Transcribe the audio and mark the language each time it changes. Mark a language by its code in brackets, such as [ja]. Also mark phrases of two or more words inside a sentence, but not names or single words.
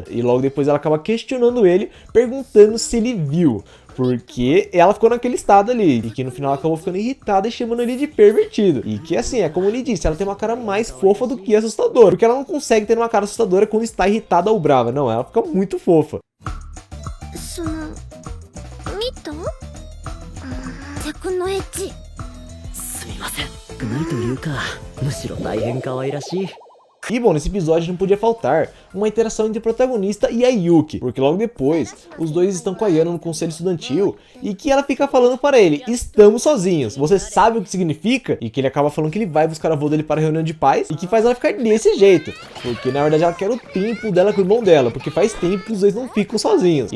[pt] E logo depois ela acaba questionando ele, perguntando se ele viu, porque ela ficou naquele estado ali, e que no final ela acabou ficando irritada e chamando ele de pervertido. E que assim, é como ele disse, ela tem uma cara mais fofa do que assustadora, porque ela não consegue ter uma cara assustadora quando está irritada ou brava, não, ela fica muito fofa. [ja] すみません。ないというか、むしろ大変可愛らしい。 [pt] E bom, nesse episódio não podia faltar uma interação entre o protagonista e a Yuki, porque logo depois os dois estão com a Yana no conselho estudantil, e que ela fica falando para ele, estamos sozinhos, você sabe o que significa? E que ele acaba falando que ele vai buscar o avô dele para a reunião de pais, e que faz ela ficar desse jeito, porque na verdade ela quer o tempo dela com o irmão dela, porque faz tempo que os dois não ficam sozinhos.